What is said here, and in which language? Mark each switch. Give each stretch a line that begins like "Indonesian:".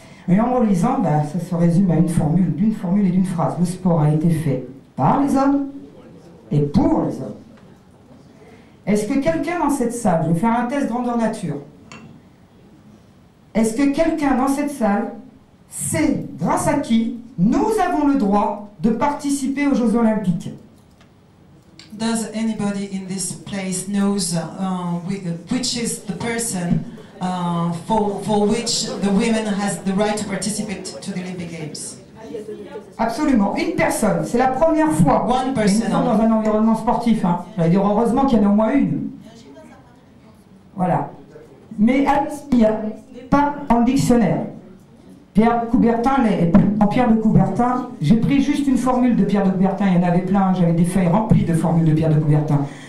French: Et en relisant, bah, ça se résume à d'une formule et d'une phrase. Le sport a été fait par les hommes et pour les hommes. Est-ce que quelqu'un dans cette salle, je vais faire un test grandeur nature, est-ce que quelqu'un dans cette salle sait grâce à qui nous avons le droit de participer aux Jeux Olympiques?
English: Does anybody in this place knows which is the person for which the women has the right to participate to the Olympic Games?
French: Absolument, une personne. C'est la première fois.
English: One person.
French: Nous sommes dans un environnement sportif. Hein. J'allais dire heureusement qu'il y en a au moins une. Voilà. Mais il n'y a pas dans le dictionnaire. Pierre de Coubertin, en Pierre de Coubertin, j'ai pris juste une formule de Pierre de Coubertin, il y en avait plein, j'avais des feuilles remplies de formules de Pierre de Coubertin.